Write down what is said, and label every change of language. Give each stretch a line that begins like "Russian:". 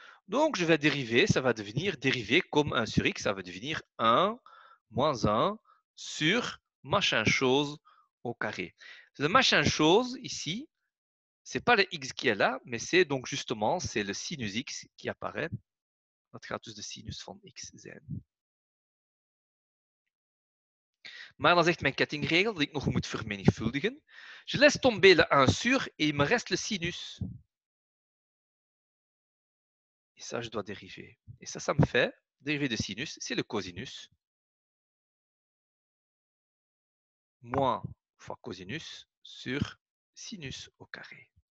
French: Donc, je vais dériver, ça va devenir dérivé comme 1 sur x, ça va devenir 1 moins 1 sur machin chose au carré. Le machin chose, ici, ce n'est pas le x qui est là, mais c'est donc justement, c'est le sinus x qui apparaît.
Dutch: Dat gaat dus de sinus van x zijn. Maar dan zegt mijn kettingregel dat ik nog moet vermenigvuldigen.
French: Je laisse tomber le 1 sur et il me reste le sinus. Et ça, je dois dériver. Et ça me fait, dérivé de sinus, c'est le cosinus. Moins fois cosinus sur sinus au carré.